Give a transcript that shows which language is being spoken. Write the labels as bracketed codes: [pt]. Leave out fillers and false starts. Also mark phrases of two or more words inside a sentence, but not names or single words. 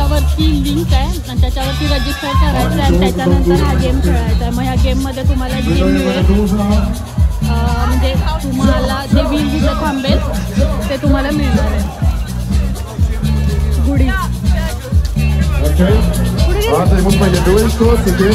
[mr] ती लिंक आहे आणि त्याच्यावरती रजिस्टर करायचं आहे. त्याच्यानंतर हा गेम खेळायचा आहे. मग ह्या गेममध्ये तुम्हाला गेम मिळेल, म्हणजे तुम्हाला जे व्हील जिथं थांबेल ते तुम्हाला मिळणार आहे. गुढी [de] Warte, ich muss mal hier durch kurz, okay?